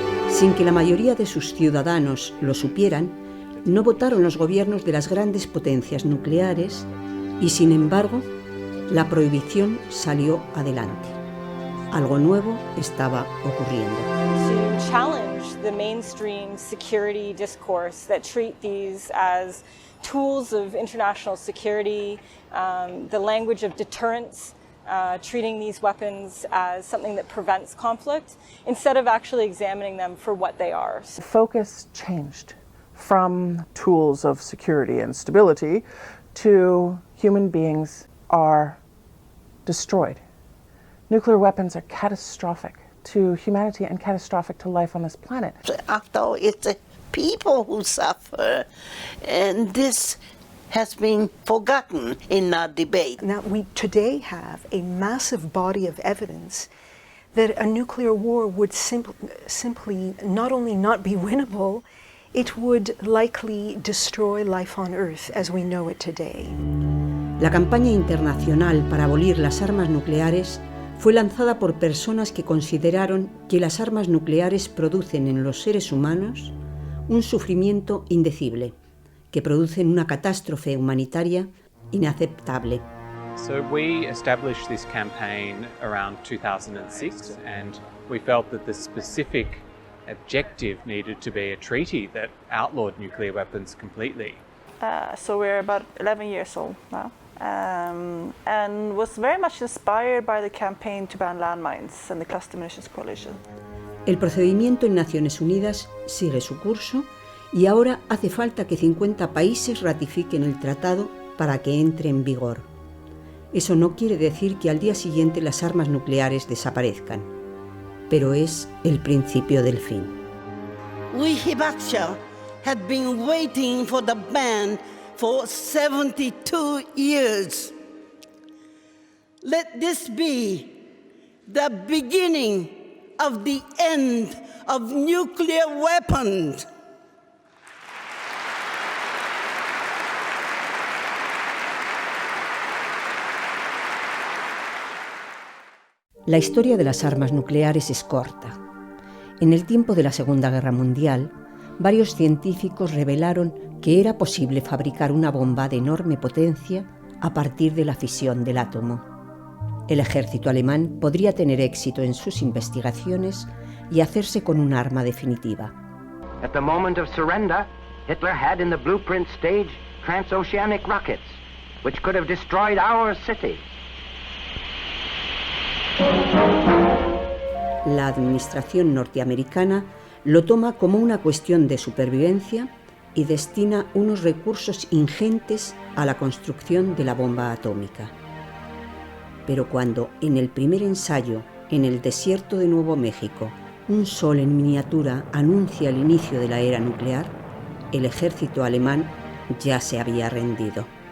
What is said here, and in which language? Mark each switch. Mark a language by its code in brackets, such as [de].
[es] Sin que la mayoría de sus ciudadanos lo supieran, no votaron los gobiernos de las grandes potencias nucleares y, sin embargo, la prohibición salió adelante. Algo nuevo estaba ocurriendo. [en] To challenge the mainstream security discourse that treat these as tools of international security, the language of deterrence, treating these weapons as something that prevents conflict, instead of actually examining them for what they are. The focus changed from tools of security and stability to human beings are destroyed. Nuclear weapons are catastrophic to humanity and catastrophic to life on this planet. After all, it's the people who suffer, and this has been forgotten in our debate. Now, we today have a massive body of evidence that a nuclear war would simply not only not be winnable, it would likely destroy life on Earth as we know it today. [es] La campaña internacional para abolir las armas nucleares fue lanzada por personas que consideraron que las armas nucleares producen en los seres humanos un sufrimiento indecible, que producen una catástrofe humanitaria inaceptable. [en] So we established this campaign around 2006, and we felt that the specific objective needed to be a treaty that outlawed nuclear weapons completely. So we're about 11 years old now. And was very much inspired by the campaign to ban landmines and the Cluster Munitions Coalition. [es] El procedimiento en Naciones Unidas sigue su curso y ahora hace falta que 50 países ratifiquen el tratado para que entre en vigor. Eso no quiere decir que al día siguiente las armas nucleares desaparezcan, pero es el principio del fin. [en] We Hibakusha had been waiting for the ban for 72 years. Let this be the beginning of the end of nuclear weapons. [es] La historia de las armas nucleares es corta. En el tiempo de la Segunda Guerra Mundial, varios científicos revelaron que era posible fabricar una bomba de enorme potencia a partir de la fisión del átomo. El ejército alemán podría tener éxito en sus investigaciones y hacerse con un arma definitiva. [en] At the moment of surrender, Hitler had in the blueprint stage transoceanic rockets, which could have destroyed our city. [es] La administración norteamericana lo toma como una cuestión de supervivencia y destina unos recursos ingentes a la construcción de la bomba atómica. Pero cuando en el primer ensayo, en el desierto de Nuevo México, un sol en miniatura anuncia el inicio de la era nuclear, el ejército alemán ya se había rendido.